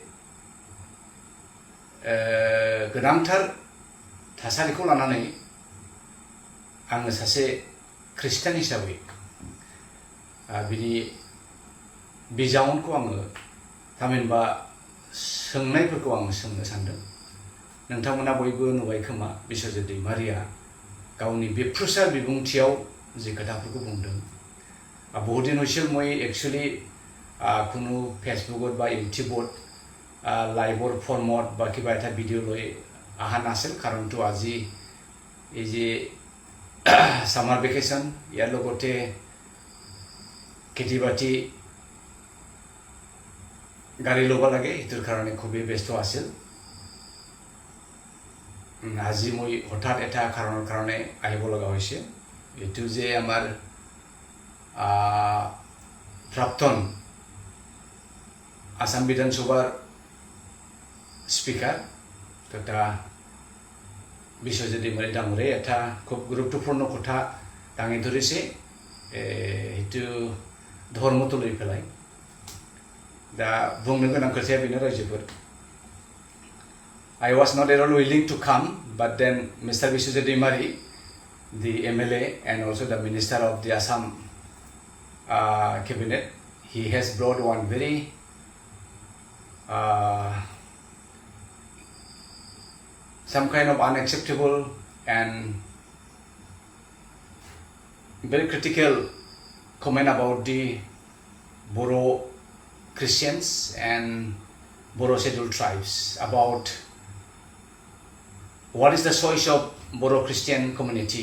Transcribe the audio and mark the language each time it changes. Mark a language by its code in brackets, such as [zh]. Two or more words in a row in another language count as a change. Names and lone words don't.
[brx] गोनांथार थासारिखौ लानानै आङो सासे ख्रिस्टान हिसाबै बिनि बिजाउनखौ आङो थामहिनबा सोंनायफोरखौ आङो सोंनो सानदों नोंथांमोना बयबो नुबाय खोमा बिश्वजित दैमारिया गावनि बेफ्रुसार बिबुंथियाव जे खोथाफोरखौ बुंदों [as] बहुत दिन হৈছিল মই एक्चुअली কোনো फेसबुकत बा इउट्यूबत लाइभर फर्मत बा किबा এটা ভিডিঅ' লৈ অহা নাছিল কাৰণটো আজি এই যে [en] summer vacation [as] ইয়াৰ লগতে খেতি বাতি গাড়ী ল'ব লাগে এইটোৰ কাৰণে খুবেই ব্যস্ত আছিল আজি মই হঠাৎ এটা কাৰণৰ কাৰণে আহিব লগা হৈছে এইটো যে আমাৰ প্ৰাক্তন আসাম বিধানসভাৰ স্পিকাৰ তথা বিশ্বজিৎ दैमारि ডাঙৰে এটা খুব গুৰুত্বপূৰ্ণ কথা দাঙি ধৰিছে এইটো ধৰ্মটো লৈ পেলাই [brx] दा बुंनो गोनां खोथाया बेनो रायजोफोर [en] I was not at all willing to come but then Mr. Biswajit दैमारि the MLA and also the Minister of the Assam cabinet he has brought one very some kind of unacceptable and very critical comment about the Boro Christians and Boro scheduled tribes about what is the choice of Boro Christian community.